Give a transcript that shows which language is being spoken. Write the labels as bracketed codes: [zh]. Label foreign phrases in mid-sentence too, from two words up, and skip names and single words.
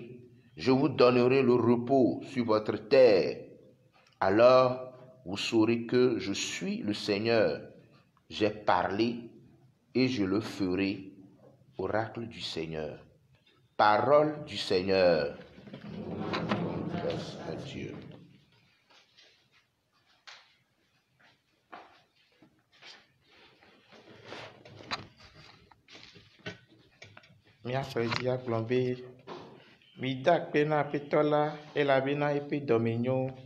[fr] Je vous donnerai le repos sur votre terre. Alors vous saurez que je suis le Seigneur. J'ai parlé et je le ferai. Oracle du Seigneur. Parole du Seigneur. Grâce à Dieu. [ee] Mia fredi agblɔbe mi da akpe na aƒetɔ la elabena eƒe dɔme nyo.